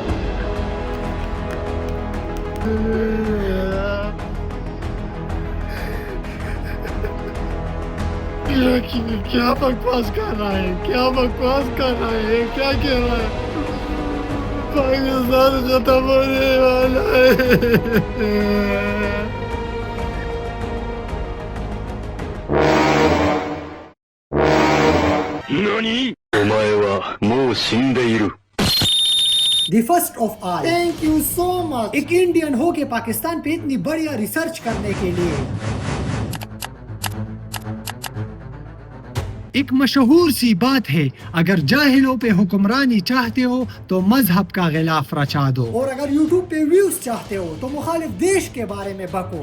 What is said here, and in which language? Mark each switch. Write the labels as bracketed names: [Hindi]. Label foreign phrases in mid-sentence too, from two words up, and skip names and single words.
[Hindi] क्या बकवास कर रहा है, क्या बकवास कर रहा है, क्या कह रहा है? पाकिस्तान खत्म होने वाला है। नानी? [Japanese] お前はもう死んでいる。 [English] The first of all, thank you so much [Hindi] एक इंडियन हो के पाकिस्तान पे इतनी बढ़िया रिसर्च करने के लिए। एक मशहूर सी बात है, अगर जाहिलों पे हुक्मरानी चाहते हो तो मजहब का गिलाफ रचा दो, और अगर यूट्यूब पे व्यूज चाहते हो तो मुखालिफ देश के बारे में बको।